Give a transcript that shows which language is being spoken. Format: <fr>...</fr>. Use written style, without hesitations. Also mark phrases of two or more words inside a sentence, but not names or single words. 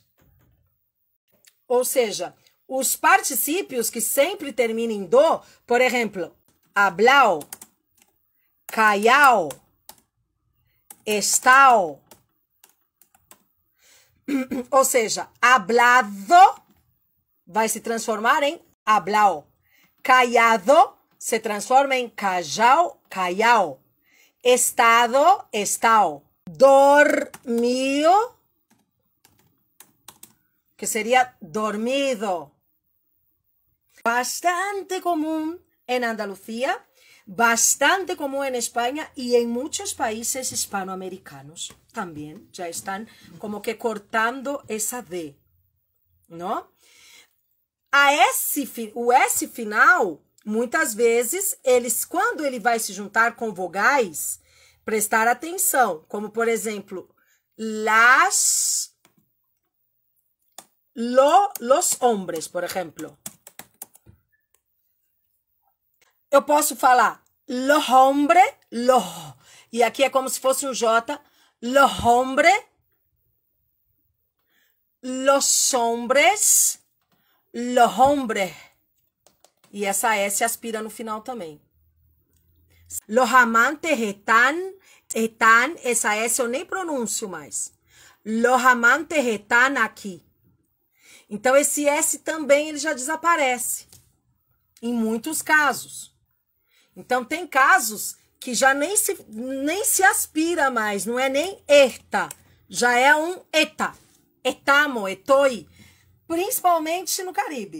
<pt>Ou seja, os particípios que sempre terminam em do, por exemplo,</pt> <es>hablao, callao, estao.</es> <pt>Ou seja, hablado vai se transformar em hablao. Callado se transforma em</pt> <es>callao, callao. Estado, estao. Dormido, que sería dormido. Bastante común en Andalucía, bastante común en España y en muchos países hispanoamericanos también. Ya están como que cortando esa D, ¿no?</es> <pt>O S final, muitas vezes, quando ele vai se juntar com vogais, prestar atenção. Como, por exemplo,</pt> <es>los hombres,</es> <pt>por exemplo. Eu posso falar</pt> <es>lo hombre,</es> <pt>e aqui é como se fosse um J,</pt> <es>lo hombre, los hombres, lo hombre.</es> <pt>E essa S aspira no final também.</pt> <es>Los amantes están,</es> <pt>essa S eu nem pronuncio mais.</pt> <es>Los amantes están aqui.</es> <pt>Então, esse S também ele já desaparece, em muitos casos. Então, tem casos que já nem se aspira mais, não é nem eta, já é um eta,</pt> <es>etamo, etoi,</es> <pt>principalmente no Caribe.</pt>